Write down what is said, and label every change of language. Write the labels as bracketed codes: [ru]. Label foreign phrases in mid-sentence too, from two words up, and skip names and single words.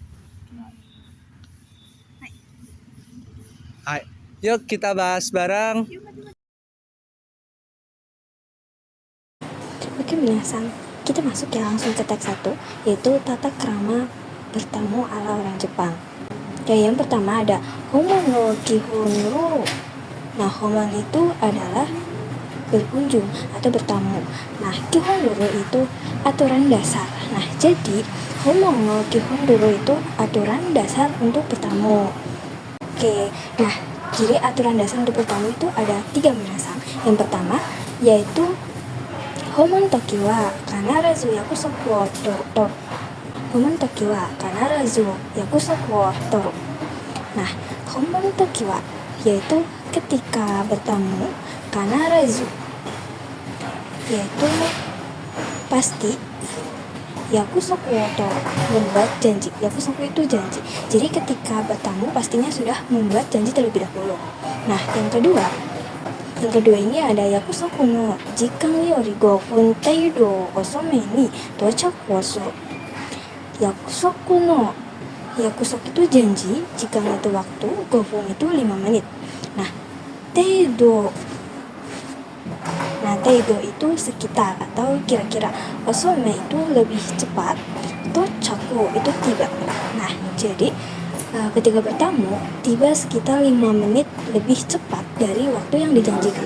[id] Hai, yuk kita bahas bareng. Oke, minasan. Kita masuk ya langsung ke teks 1, yaitu tata krama bertamu ala orang Jepang. Yang pertama ada [ja] 訪問の基本ルール. [id] Nah, homo itu adalah berkunjung atau bertamu. Nah, Kihon ro itu aturan dasar. Nah, jadi [ja] 訪問の基本ルール [id] itu aturan dasar untuk bertamu. Oke, nah jadi aturan dasar untuk bertamu itu ada 3 minasan. [ja] Yang pertama yaitu 訪問時は必ず約束を取る. 訪問時は必ず約束を取る. [id] Nah, [ja] 訪問時は [id] yaitu ketika bertamu, kanarazu yaitu pasti, [ja] 約束を取る [id] membuat janji. Yakusoku itu janji. Jadi ketika bertamu pastinya sudah membuat janji terlebih dahulu. Nah, yang kedua ini ada [ja] 約束の時間より5分程度遅めに到着をする。 [id] Yakusoku itu janji, jikan itu waktu, 5 分 itu 5 menit. Nah, teido itu sekitar atau kira-kira, osome itu lebih cepat, tochaku itu tiba. Nah, jadi ketika bertamu, tiba sekitar 5 menit lebih cepat dari waktu yang dijanjikan.